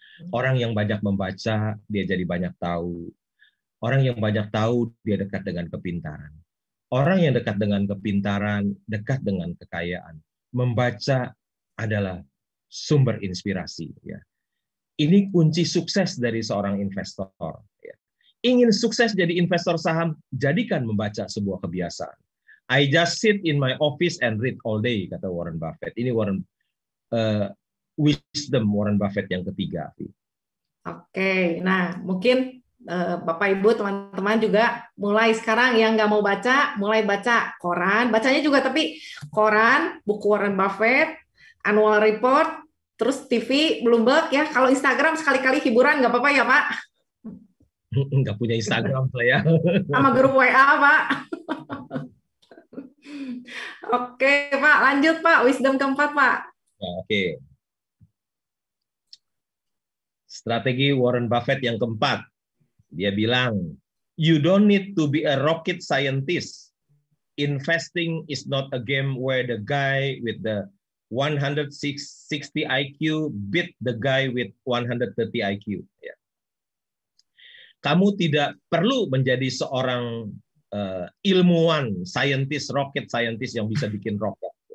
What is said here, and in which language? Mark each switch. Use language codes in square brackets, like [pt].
[id] Orang yang banyak membaca, dia jadi banyak tahu. Orang yang banyak tahu, dia dekat dengan kepintaran. Orang yang dekat dengan kepintaran, dekat dengan kekayaan. Membaca adalah sumber inspirasi. Ya. Ini kunci sukses dari seorang investor. Ya. Ingin sukses jadi investor saham, jadikan membaca sebuah kebiasaan. [en] I just sit in my office and read all day, kata Warren Buffett. [id] Ini wisdom Warren Buffett yang ketiga. Oke, nah mungkin Bapak Ibu teman-teman juga mulai sekarang yang nggak mau baca, mulai baca koran. Bacanya juga tapi koran, buku Warren Buffett, annual report, terus TV, Bloomberg ya. Kalau Instagram sekali-kali hiburan nggak apa-apa ya Pak? Nggak punya Instagram saya. Sama grup WA Pak. Oke Pak, lanjut Pak. Wisdom keempat Pak. Ya, oke. Strategi Warren Buffett yang keempat. Dia bilang, [en] you don't need to be a rocket scientist. Investing is not a game where the guy with the 160 IQ beat the guy with 130 IQ. [id] Ya. Kamu tidak perlu menjadi seorang ilmuwan, scientist, rocket scientist yang bisa bikin roket.